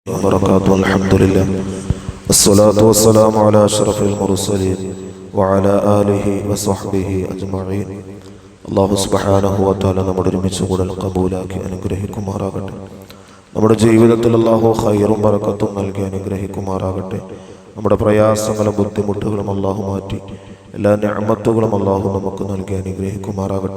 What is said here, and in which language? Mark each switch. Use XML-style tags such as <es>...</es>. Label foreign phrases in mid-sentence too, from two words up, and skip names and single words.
<ar>وبركاته. الحمد لله والصلاة والسلام على أشرف المرسلين وعلى آله وصحبه أجمعين. الله سبحانه وتعالى</ar> <ml>നമ്മുടെ ഒരുമിച്ച് കൂടൽ കബൂലാക്കി അനുഗ്രഹിക്കുമാറാകട്ടെ. നമ്മുടെ ജീവിതത്തിൽ അള്ളാഹു ഖൈറും ബറക്കത്തും നൽകി അനുഗ്രഹിക്കുമാറാകട്ടെ. നമ്മുടെ പ്രയാസങ്ങളും ബുദ്ധിമുട്ടുകളും അള്ളാഹു മാറ്റി എല്ലാ നിഅമത്തുകളും അള്ളാഹു നമുക്ക് നൽകി അനുഗ്രഹിക്കുമാറാകട്ടെ.</ml>